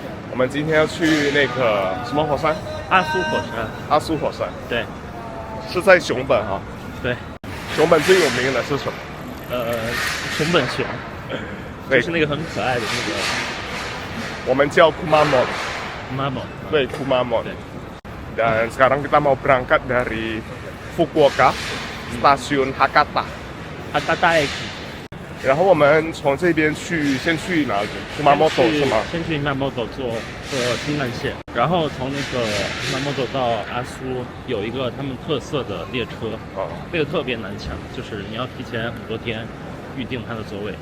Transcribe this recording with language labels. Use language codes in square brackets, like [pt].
[zh] 我们今天要去那个什么火山？阿苏火山，阿苏火山。对是在熊本哈。对，熊本最有名的是什么？熊本熊，对就是那个很可爱的那个我们叫 Kumamon。妈妈。对 Kumamon。对 [id] Dan sekarang kita mau berangkat dari Fukuoka, stasiun Hakata。 [ja] Hakata Eki。 [zh] 然后我们从这边先去哪里 ？Kumamoto 是吗？先去 Kumamoto 坐新干线，然后从那个 Kumamoto 到阿苏有一个他们特色的列车，那个特别难抢，就是你要提前很多天预定它的座位。